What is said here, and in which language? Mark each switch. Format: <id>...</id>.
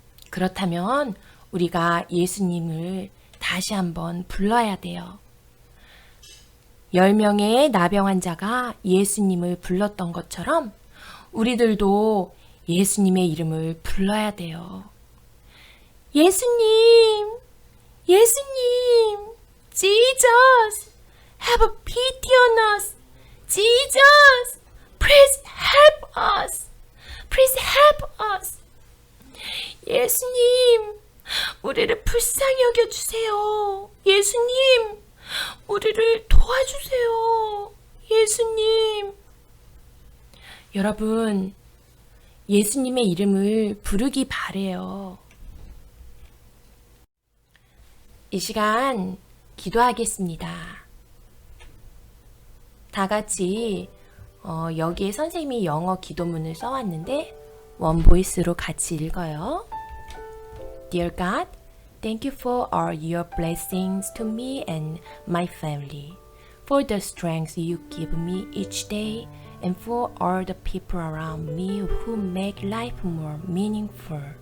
<ko>그렇다면 우리가 예수님을 다시 한번 불러야 돼요. 10명의 나병 환자가 예수님을 불렀던 것처럼 우리들도 예수님의 이름을 불러야 돼요. 예수님, 예수님,</ko> <en>Jesus, have pity on us. Jesus, please help us. Please help us.</en> <ko>예수님, 우리를 불쌍히 여겨주세요. 예수님, 우리를 도와주세요. 예수님. 여러분, 예수님의 이름을 부르기 바래요. 이 시간 기도하겠습니다. 다 같이 여기에 선생님이 영어 기도문을 써왔는데 원보이스로 같이 읽어요.</ko> <en>Dear God, thank you for all your blessings to me and my family, for the strength you give me each day, and for all the people around me who make life more meaningful.</en>